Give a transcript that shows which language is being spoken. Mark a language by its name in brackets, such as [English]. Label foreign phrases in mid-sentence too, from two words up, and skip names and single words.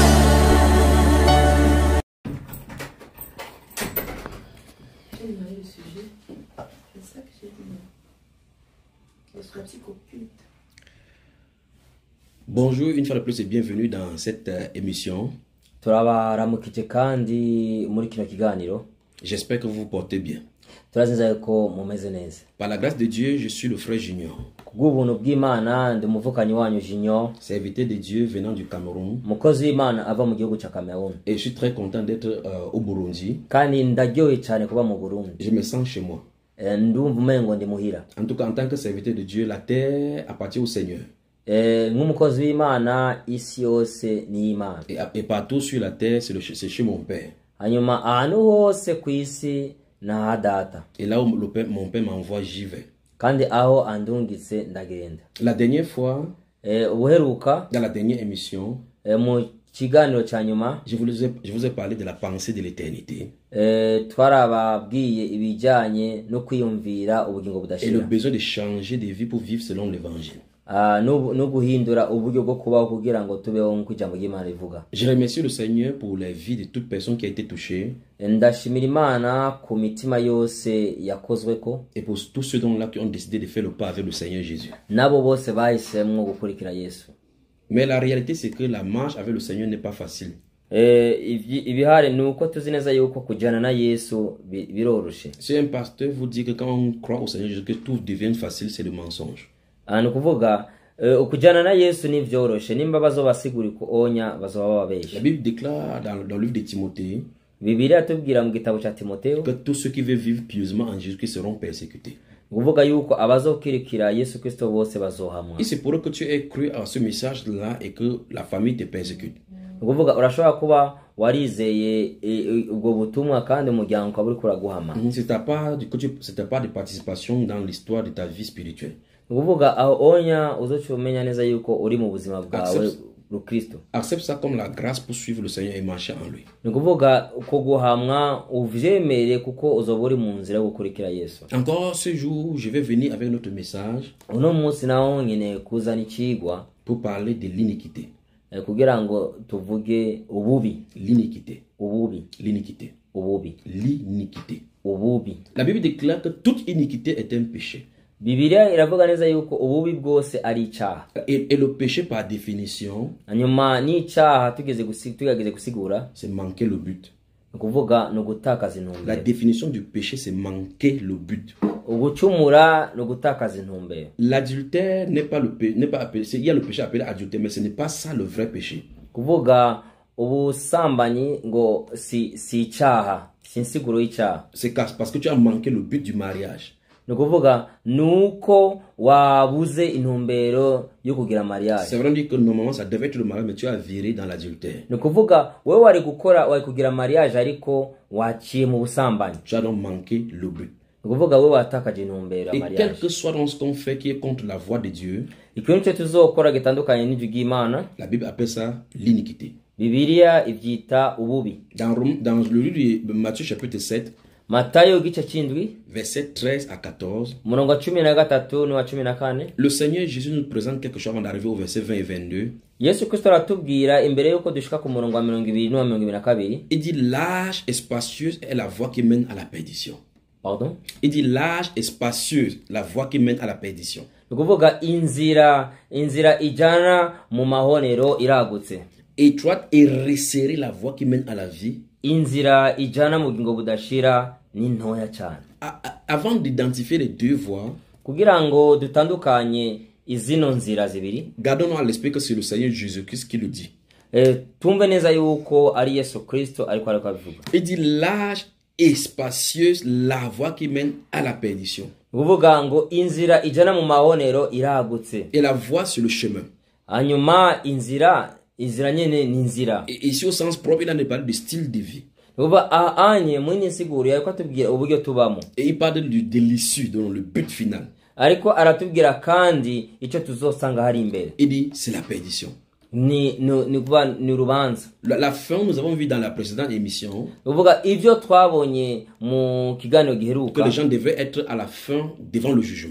[French] J'ai demandé le sujet. C'est ça que j'ai dit. Les pratiques occultes. Bonjour, une fois de plus et bienvenue dans cette émission. [Rundi] turabaramukije kandi muri kino kiganiro [French] J'espère que vous vous portez bien. [Rundi] turazinza ko mumeze neza. [French] Par la grâce de Dieu, je suis le frère Junior, [Rundi] Kubw'ubuntu bw'Imana ndi umuvukanyi wanyu Junior, [French] serviteur de Dieu venant du Cameroun. [Rundi] mukozi w'Imana ava mu gihugu cya Cameroun. [French] Et je suis très content d'être au Burundi. [Rundi] Kandi ndaryoye cyane kuba mu Burundi. [French] Je me sens chez moi. [Rundi] ndumva umengo ndi muhira. [French] En tout cas, en tant que serviteur de Dieu, la terre appartient au Seigneur. [Rundi] Nk'umukozi w'Imana isi yose ni Imana. [French] Et partout sur la terre, c'est chez mon Père. [Rundi] Hanyuma ahantu hose ku isi na data. [French] Et là où mon Père m'envoie, j'y vais. [Rundi] Kandi aho andungitse ndagenda. [French] La dernière fois, [Rundi] uheruka [French] dans la dernière émission, [Rundi] mu kiganiro ca nyuma [French] je vous ai parlé de la pensée de l'éternité. [Rundi] Twarababwiye ibijanye no kwiyumvira ubugingo budashira. [French] Et le besoin de changer de vie pour vivre selon l'évangile. [Rundi] No guhindura uburyo bwo kubaho kugira ngo tubeho nk'uko ijambo ry'Imana rivuga. [French] Je remercie le Seigneur pour la vie de toute personne qui a été touchée. [Rundi] Ndashimira Imana ku mitima yose yakozweko. [French] Et pour tous ceux là qui ont décidé de faire le pas avec le Seigneur Jésus. [Rundi] Nabo bose bahisemwo gukurikira Yesu. [French] Mais la réalité c'est que la marche avec le Seigneur n'est pas facile. [Rundi] Ibihari nuko tuzi neza yuko kujana na Yesu biroroshe. [French] Si un pasteur vous dit que quand on croit au Seigneur Jésus que tout devient facile, c'est le mensonge. [Rundi] Kuvuga ukujana na Yesu ni vyoroshe nimba bazobasigura ko onya bazoba babesha. [French] La Bible déclare dans le livre de Timothée, [Rundi] Bibiliya tubwira mu gitabo ca Timotheo [French] que tous ceux qui veulent vivre pieusement en Jésus seront persécutés. [Rundi] Kuvuga yuko abazokirikira Yesu Kristo bose bazohamwa. [French] Et c'est pour eux que tu aies cru à ce message là et que la famille te persécute. [Rundi] Kuvuga urashobora kuba warizeye ubwo butumwa kandi umuryango kaburi kuraguhama. [French] C'était pas de participation dans l'histoire de ta vie spirituelle. [Rundi] Kuvuga aho onya uzocumenya neza yuko uri mu buzima bwawe Kristo. [French] Accepte ça comme la grâce pour suivre le Seigneur et marcher en lui. [Rundi] Kuvuga ko guhamwa uvyemere kuko uzoburi mu nzira yo gukurikira Yesu. [French] Encore ce jour, je vais venir avec notre message [Rundi] uno munsi naho nyine kuzana ikigwa [French] pour parler de l'iniquité. [Rundi] Kugira ngo tuvuge ububi. [French] L'iniquité. [Rundi] Ububi. [French] L'iniquité. [Rundi] Ububi. [French] L'iniquité. [Rundi] Ububi. [French] La Bible déclare que toute iniquité est un péché. [Rundi] Bibiliya iravuga neza yuko ububi bwose ari icaha. [French] Et le péché par définition, [Rundi] hanyuma ni icaha tugeze gusigura, [French] c'est manquer le but. [Rundi] Kuvuga no gutakaza intumbero. [French] La définition du péché, c'est manquer le but. [Rundi] Ugucumura no gutakaza intumbero. [French] L'adultère n'est pas appelé, il y a le péché appelé adultère, mais ce n'est pas ça le vrai péché. [Rundi] Kuvuga ubusambanyi ngo si icaha, si insiguro y'icaha. [French] C'est parce que tu as manqué le but du mariage. [Rundi] Nukuvuga nuko wabuze intumbero yo kugira mariage. [French] C'est vrai que normalement ça devait être le mariage, mais tu as viré dans l'adultère. [Rundi] Nukuvuga wewe wari kugira mariage ariko waciye mu busambanyi. [French] Tu as donc manqué le but. [Rundi] Nukuvuga wewe watakaje intumbero ya mariage. [French] Et quel que soit ce qu'on fait qui est contre la voie de Dieu, [Rundi] ikintu cyo tuzokora gitandukanye n'ijwi ry'Imana, [French] la Bible appelle ça l'iniquité. [Rundi] Bibiliya ivyita ububi. [French] Dans le livre de Matthieu chapitre 7, [Rundi] Matayo gice c'indwi [French] verset 13 à 14, [Rundi] murongo 13 n'uwa 14, [French] le Seigneur Jésus nous présente quelque chose avant d'arriver au verset 20 et 22. [Rundi] Yesu Kristo aratubwira imbere yuko dushika ku murongo wa 20 n'uwa 22. [French] Il dit large et spacieuse est la voie qui mène à la perdition. Pardon? Il dit large et spacieuse la voie qui mène à la perdition. [Rundi] Kuvuga inzira ijana mu mahonero iragutse. [French] Étroite et resserrée la voie qui mène à la vie. [Rundi] Inzira ijana mu bugingo budashira ni ntoya cyane. [French] Avant d'identifier les deux voies, [Rundi] kugira ngo dutandukanye izino nzira zibiri, [French] gardons à l'esprit que c'est le Seigneur Jésus-Christ qui le dit. [Rundi] Tumve neza yuko ari Yesu Kristo ariko abivuga. [French] Il dit large et spacieuse la voie qui mène à la perdition. [Rundi] Kuvuga ngo inzira ijana mu mahonero iragutse. [French] Et la voie c'est le chemin. [Rundi] Hanyuma inzira nyene ni nzira. [French] Et ici au sens propre, il en parle de style de vie. Et il parle de l'issue, de le but final. Il dit c'est la perdition. La fin, nous avons vu dans la précédente émission que les gens devaient être à la fin devant le jugement.